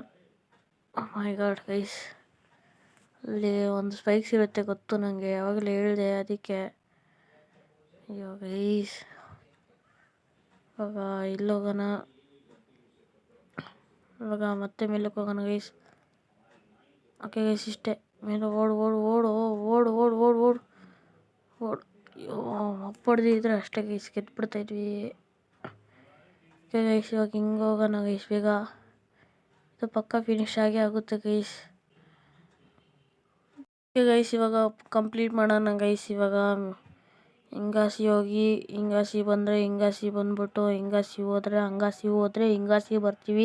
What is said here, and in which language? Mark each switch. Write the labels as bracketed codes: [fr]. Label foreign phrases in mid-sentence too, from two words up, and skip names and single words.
[en] my god guys, [kn] ಅಲ್ಲಿ ಒಂದು ಸ್ಪೈಕ್ಸ್ ಇರುತ್ತೆ ಗೊತ್ತು ನನಗೆ, ಯಾವಾಗಲೂ ಹೇಳಿದೆ ಅದಕ್ಕೆ. ಅಯ್ಯೋ ಗೈಸ್, ಇವಾಗ ಇಲ್ಲಿ ಹೋಗೋಣ. ಇವಾಗ ಮತ್ತೆ ಮೇಲಕ್ಕೆ ಹೋಗೋಣ ಗೈಸ್. [en] okay guys, [kn] ಇಷ್ಟೇ. ಮೇಲೆ ಓಡು ಓಡು ಓಡು ಓಡು ಓಡು ಓಡು ಓಡು ಓಡು. ಅಯ್ಯೋ ಅಪ್ಪಡ್ದಿದ್ರೆ ಅಷ್ಟೇ ಗೈಸ್, ಗೆದ್ಬಿಡ್ತಾಯಿದ್ವಿ. [en] okay guys, [kn] ಇವಾಗ ಹಿಂಗೆ ಹೋಗೋಣ ಗೈಸ್ ಬೇಗ. ಇದು ಪಕ್ಕ ಫಿನಿಶ್ ಆಗೇ ಆಗುತ್ತೆ ಗೈಸ್. [en] okay guys, [kn] ಇವಾಗ ಕಂಪ್ಲೀಟ್ ಮಾಡೋಣ ಗೈಸ್. ಇವಾಗ ಹಿಂಗಾಸಿ ಹೋಗಿ ಹಿಂಗಾಸಿ ಬಂದರೆ ಹಿಂಗಾಸಿ ಬಂದ್ಬಿಟ್ಟು ಹಿಂಗಾಸಿ ಹೋದ್ರೆ ಹಿಂಗಾಸಿ ಬರ್ತೀವಿ.